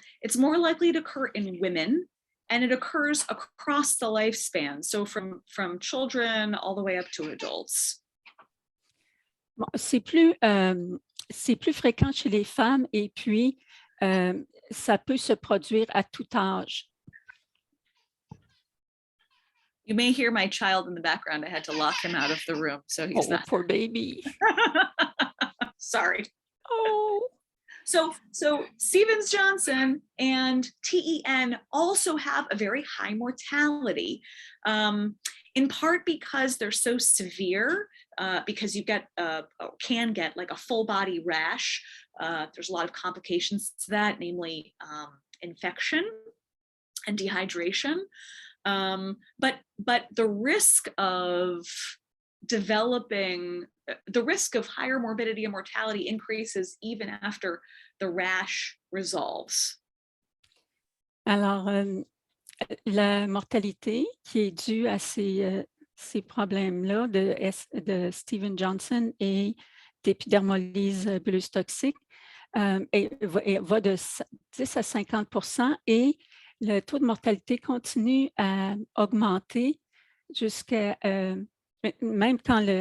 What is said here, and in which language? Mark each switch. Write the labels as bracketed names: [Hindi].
[English] It's more likely to occur in women, and it occurs across the lifespan, so from children all the way up to adults. [French] Bon, c'est plus fréquent chez les femmes et puis ça peut se produire à tout âge. [English] You may hear my child in the background. I had to lock him out of the room, so he's not. Poor baby. Sorry. Oh. So Stevens-Johnson and TEN also have a very high mortality, in part because they're so severe, because you can get like a full body rash. There's a lot of complications to that, namely infection and dehydration. But the risk of the risk of higher morbidity and mortality increases even after the rash resolves. [French] Alors, la mortalité qui est due à ces problèmes-là de Stevens-Johnson et d'épidermolyse bulleuse toxique va de 10 à 50% et le taux de mortalité continue à augmenter jusqu'à, même quand